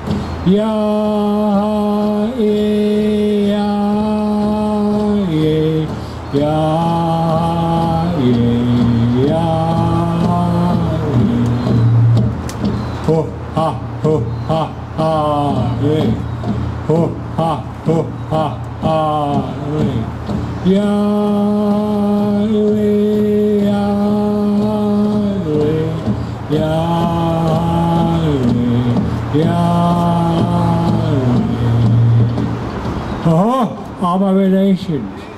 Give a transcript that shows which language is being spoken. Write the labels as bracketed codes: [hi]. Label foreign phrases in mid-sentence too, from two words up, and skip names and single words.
[en] Yaha E Yaha E Yaha E Yaha E Ho ha ho ha ha E Ho ha ho ha ha Yahweh, Yahweh, Yahweh, Yahweh. All my relations.